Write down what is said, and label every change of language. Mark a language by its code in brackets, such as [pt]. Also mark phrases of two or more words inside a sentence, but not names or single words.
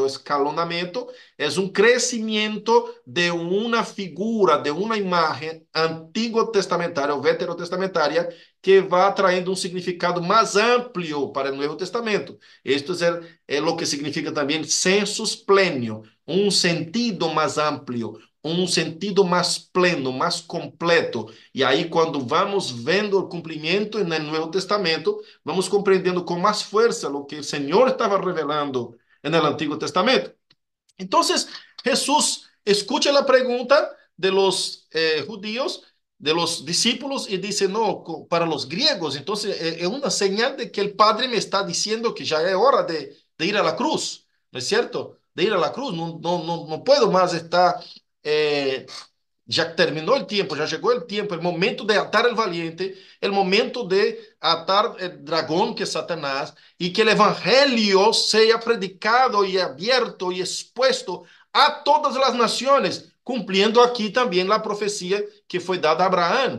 [es] Escalonamiento es un crecimiento de una figura, de una imagen antiguo testamentaria o veterotestamentaria que va trayendo un significado más amplio para el Nuevo Testamento. Esto es lo que significa también [la] sensus plenio, [es] un sentido más amplio, un sentido más pleno, más completo. [pt] E aí, quando vamos vendo o cumprimento no Novo Testamento, vamos compreendendo com mais força o que o Senhor estava revelando no Antigo Testamento. Então, Jesus escuta a pergunta [es] de los judíos, de los discípulos, [pt] e diz: não, para os griegos, então é uma señal de que o Padre me está dizendo que já é hora de [es] ir a la cruz, [pt] não é certo? [es] De ir a la cruz, não puedo mais estar ya terminó el tiempo, ya llegó el tiempo, el momento de atar el valiente, el momento de atar el dragón que es Satanás y que el evangelio sea predicado y abierto y expuesto a todas las naciones, cumpliendo aquí también la profecía que fue dada a Abraham.